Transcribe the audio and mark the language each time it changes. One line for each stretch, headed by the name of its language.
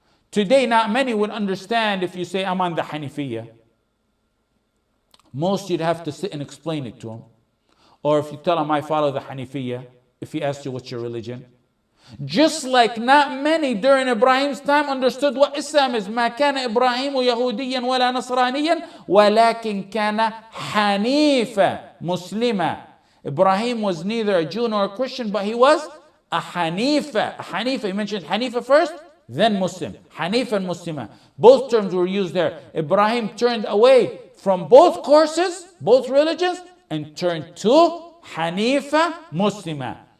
English: Today, not many would understand if you say, I'm on the Hanafiyyah. Most you'd have to sit and explain it to him. Or if you tell him, I follow the Hanafiyyah, if he asks you what's your religion. Just like not many during Ibrahim's time understood what Islam is.
Arabic: ما كان إبراهيم يهوديا ولا نصرانيا ولكن كان حنيفا مسلما.
English: Ibrahim was neither a Jew nor a Christian, but he was a Hanifa. A Hanifa, he mentioned Hanifa first, then Muslim. Hanifa and Muslima. Both terms were used there. Ibrahim turned away from both courses, both religions, and turned to Hanifa Muslima.